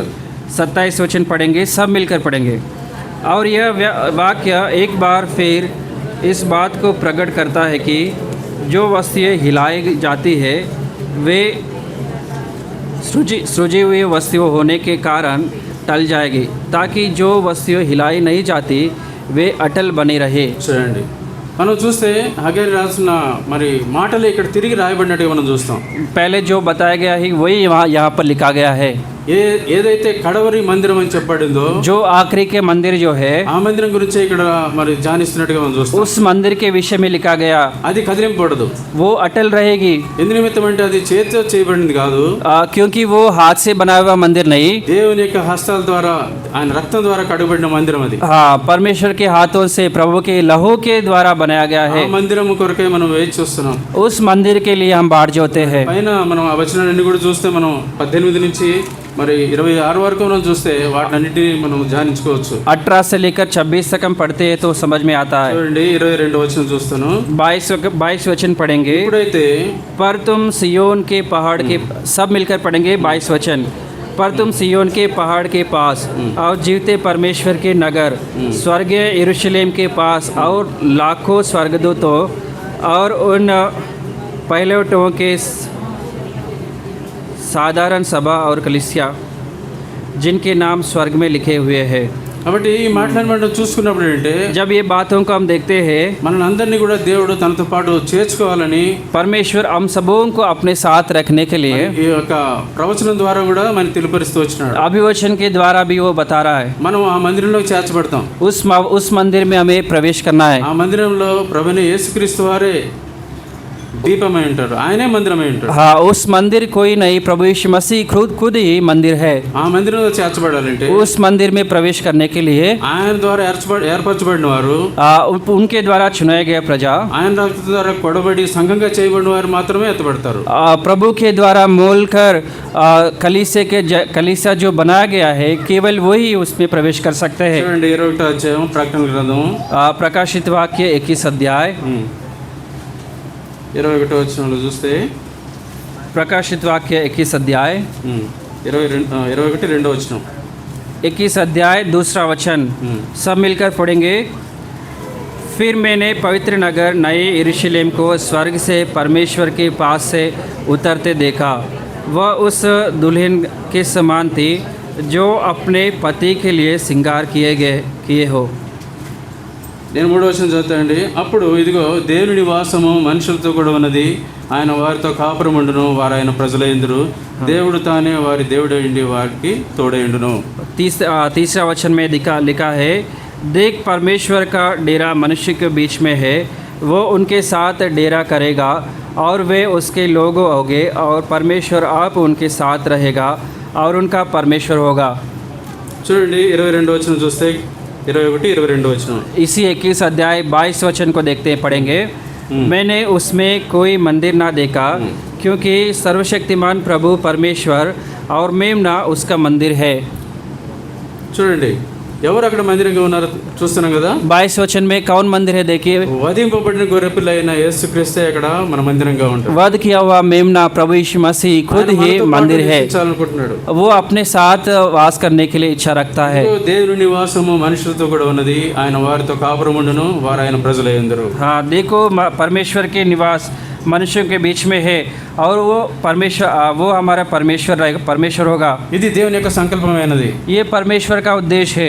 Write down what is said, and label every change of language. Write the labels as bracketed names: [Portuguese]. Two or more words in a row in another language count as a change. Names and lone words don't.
[Hindi] 27 वचन पढ़ेंगे, सब मिलकर पढ़ेंगे। और यह वाक्य एक बार फिर इस बात को प्रकट करता है कि जो वस्तुएं हिलाई जाती है वे सृजी हुई वस्तुओं होने के कारण टल जाएगी, ताकि जो वस्तुएं हिलाई नहीं जाती वे अटल बनी रहे। [Telugu] చూడండి, మనం చూస్తే హగరి రాసిన మరి మాటలు ఇక్కడ తిరిగి రాయబడినట్టుగా మనం చూస్తాం. [Hindi] पहले जो बताया गया है वही यहाँ पर लिखा गया है। [Telugu] ఏదైతే కడవరి మందిరం అని చెప్పబడిందో [Hindi] जो आखिरी के मंदिर जो है [Telugu] ఆ మందిరం గురించి ఇక్కడ మరి ధ్యానిస్తున్నట్టుగా మనం చూస్తాం. [Hindi] उस मंदिर के विषय में लिखा गया, [Telugu] అది కదిలింపబడదు. [Hindi] वो अटल रहेगी। [Telugu] ఎందు నిమిత్తం అంటే అది చేతితో చేయబడింది కాదు, [Hindi] क्योंकि वो हाथ से बनाया हुआ मंदिर नहीं, [Telugu] దేవుని యొక్క హస్తాల ద్వారా ఆయన రక్తం ద్వారా కడగబడిన మందిరం అది. [Hindi] हाँ परमेश्वर के हाथों से प्रभु के लहू के द्वारा बनाया गया [Telugu] ఆ [Hindi] है। [Telugu] మందిరం కొరకే మనం వేచి చూస్తున్నాం. [Hindi] उस मंदिर के लिए हम बाट जोते हैं। [Telugu] పైన మనం ఆ వచనాలన్నీ కూడా చూస్తే మనం 18 నుంచి మరి 26 వరకు మనం చూస్తే వాటినన్నిటిని మనం ధ్యానించుకోవచ్చు. [Hindi] 18 से लेकर 26 तक हम पढ़ते हैं तो समझ में आता है। [Telugu] చూడండి, 22 వచనం చూస్తాను. [Hindi] 22 वचन पढ़ेंगे। [Telugu] ఇప్పుడైతే [Hindi] पर तुम सियोन के पहाड़ के, सब मिलकर पढ़ेंगे 22 वचन। पर तुम सियोन के पहाड़ के पास और जीवते परमेश्वर के नगर स्वर्गीय यरूशलेम के पास और लाखों स्वर्गदूतों और उन पहलौठों के साधारण सभा और कलीसिया जिनके नाम स्वर्ग में लिखे हुए हैं। [Telugu] కాబట్టి ఈ మాటలను మనం చూసుకున్నప్పుడు ఏంటంటే [Hindi] जब ये बातों को हम देखते हैं, [Telugu] మనల్ని అందరినీ కూడా దేవుడు తనతో పాటు చేర్చుకోవాలని [Hindi] परमेश्वर हम सबों को अपने साथ रखने के लिए [Telugu] ఈ యొక్క ప్రవచనం ద్వారా కూడా మనకి తెలియపరుస్తూ వచ్చినాడు. [Hindi] अभिवचन के द्वारा भी वो बता रहा है। [Telugu] మనం ఆ మందిరంలో చేర్చబడతాం. [Hindi] उस मंदिर में हमें प्रवेश करना है। [Telugu] ఆ మందిరంలో ప్రభువైన యేసుక్రీస్తు వారే దీపమై ఉంటారు, ఆయనే మందిరమై ఉంటారు. [Hindi] हाँ उस मंदिर कोई नहीं, प्रभु यीशु मसीह खुद ही मंदिर है। [Telugu] ఆ మందిరంలో చేర్చబడాలంటే [Hindi] उस मंदिर में प्रवेश करने के लिए [Telugu] ఆయన ద్వారా ఏర్పరచబడిన వారు, [Hindi] उनके द्वारा चुनाए गए प्रजा, [Telugu] ఆయన రక్తం ద్వారా కొడబడి సంఘంగా చేయబడిన వారు మాత్రమే ఎత్తబడతారు. [Hindi] प्रभु के द्वारा मोल कर कलीसिया जो बनाया गया है केवल वही उसमें प्रवेश कर सकते हैं। [Telugu] చూడండి, 21వ అధ్యాయం ప్రకటన గ్రంథం [Hindi] प्रकाशित वाक्य 21 अध्याय [Telugu] 21వ వచనంలో చూస్తే [Hindi] प्रकाशित वाक्य 21 अध्याय [Telugu] 21 2వ వచనం. [Hindi] 21 अध्याय दूसरा वचन सब मिलकर पढ़ेंगे। फिर मैंने पवित्र नगर नए यरूशलेम को स्वर्ग से परमेश्वर के पास से उतरते देखा। वह उस दुल्हन के समान थी जो अपने पति के लिए श्रृंगार किए हो। [Telugu] నేను 3వ వచనం చదువుతానండి. అప్పుడు ఇదిగో దేవుని నివాసము మనుషులతో కూడా ఉన్నది, ఆయన వారితో కాపురముండును, వారు ఆయన ప్రజలైందురు, దేవుడు తానే వారి దేవుడైండి వారికి తోడైండును. [Hindi] तीसरा वचन में लिखा है, देख परमेश्वर का डेरा मनुष्य के बीच में है, वो उनके साथ डेरा करेगा और वे उसके लोग होंगे और परमेश्वर आप उनके साथ रहेगा और उनका परमेश्वर होगा। [Telugu] చూడండి 22వ వచనం చూస్తే 21, 22 వచనం. [Hindi] इसी 21 अध्याय 22 वचन को देखते पढ़ेंगे। मैंने उसमें कोई मंदिर ना देखा क्योंकि सर्वशक्तिमान प्रभु परमेश्वर और मेमना उसका मंदिर है। [Telugu] చూడండి ఎవరు అక్కడ మందిరంగా ఉన్నారో చూస్తున్నాం కదా. [Hindi] 22 वचन में कौन मंदिर है देखिए। [Telugu] వధింపబడిన గొర్రెపిల్ల అయిన యేసుక్రీస్తే అక్కడ మన మందిరంగా ఉంటాడు. [Hindi] वध किया हुआ मेमना प्रभु यीशु मसीह खुद ही मंदिर है। [Telugu] చాలనుకుంటున్నాడు. [Hindi] वो अपने साथ वास करने के लिए इच्छा रखता है। [Telugu] దేవుని నివాసము మనుషులతో కూడా ఉన్నది, ఆయన వారితో కాపురముండును, వారు ఆయన ప్రజలైందురు. [Hindi] हाँ देखो, परमेश्वर के निवास मनुष्यों के बीच में है और वो हमारा परमेश्वर होगा। [Telugu] ఇది దేవుని యొక్క సంకల్పమైనది. [Hindi] ये परमेश्वर का उद्देश्य है।